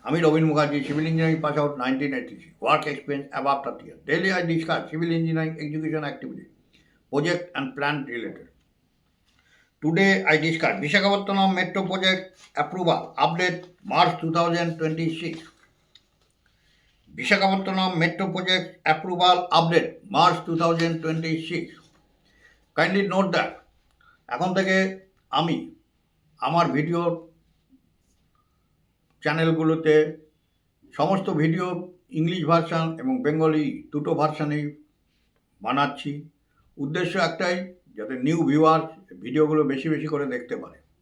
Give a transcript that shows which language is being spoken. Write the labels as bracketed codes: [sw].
[en] আমি Rabin Mukherjee, civil engineering pass out 1983, work experience above 30 years. Daily I discuss civil engineering execution activity, project and plan related. Today I discuss Visakhapatnam Metro Project approval update March 2026. Visakhapatnam Metro Project approval update March 2026. Kindly note that [bn] এখন থেকে আমি আমার video চ্যানেলগুলোতে সমস্ত video English version এবং Bengali দুটো ভার্সানেই বানাচ্ছি। উদ্দেশ্য একটাই, যাতে নিউ ভিউয়ার্স ভিডিওগুলো বেশি বেশি করে দেখতে পারে।